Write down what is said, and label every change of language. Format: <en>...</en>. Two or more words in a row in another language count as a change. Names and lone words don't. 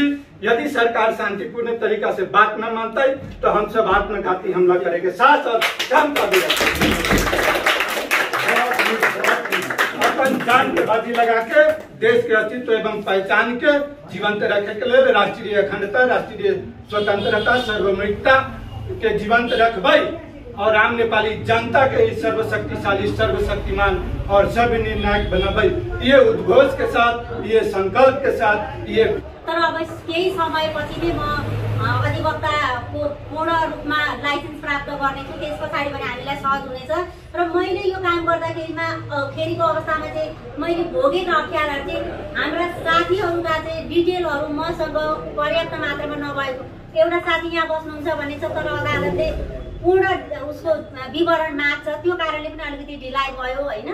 <mai>यदि सरकार शांतिपूर्ण तरीका से बात न मानता है तो हम सब आत्मघाती हमला करेंगे, साथ और क्षमता भी अपन जान के बाजी लगा के देश के अस्तित्व एवं पहचान के जीवंत रखे के लिए राष्ट्रीय अखंडता, राष्ट्रीय स्वतंत्रता, सार्वभौमिकता के जीवंत रखबै और आम नेपाली जनता के सर्वशक्तिशाली, सर्वशक्तिमान और सर्वनिर्णायक बनाबै, ये उद्घोष के साथ, ये संकल्प के साथ, ये</mai> <ne>तर अब केही समयपछि नै म अधिवक्ताको पूर्ण रूपमा लाइसेन्स प्राप्त गर्नेछु। त्यस पछाडि पनि हामीलाई सहज हुनेछ। र मैले यो काम गर्दाखेरिमा खेरीको अवस्थामा चाहिँ मैले भोगेको अप्ठ्याराहरू चाहिँ हाम्रा साथीहरूका चाहिँ डिटेलहरू मसँग पर्याप्त मात्रामा नभएको, एउटा साथी यहाँ बस्नुहुन्छ भने छ तर अदालतले पूर्ण उसको विवरण माग्छ, त्यो कारणले पनि अलिकति ढिलाइ भयो होइन।</ne>